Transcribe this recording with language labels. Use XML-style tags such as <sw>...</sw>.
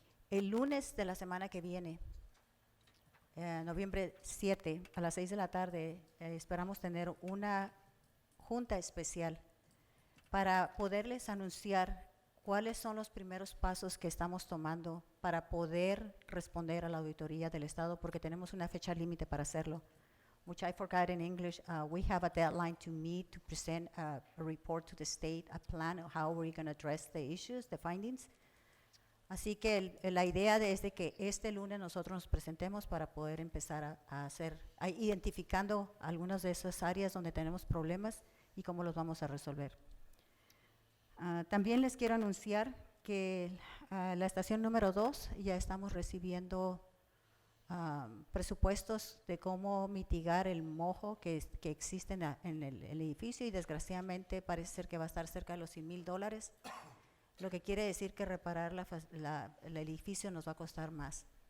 <es>El lunes de la semana que viene, noviembre 7, a las 6 de la tarde, esperamos tener una junta especial para poderles anunciar cuáles son los primeros pasos que estamos tomando para poder responder a la auditoría del Estado, porque tenemos una fecha límite para hacerlo.</es> <en>Which I forgot in English, we have a deadline to meet to present a report to the state, a plan of how we're going to address the issues, the findings.</en> <es>Así que la idea es de que este lunes nosotros nos presentemos para poder empezar identificando algunas de esas áreas donde tenemos problemas y cómo los vamos a resolver. También les quiero anunciar que la estación número 2 ya estamos recibiendo presupuestos de cómo mitigar el mojo que existe en el edificio y desgraciadamente parece ser que va a estar cerca de los $100,000, lo que quiere decir que reparar el edificio nos va a costar más.</es>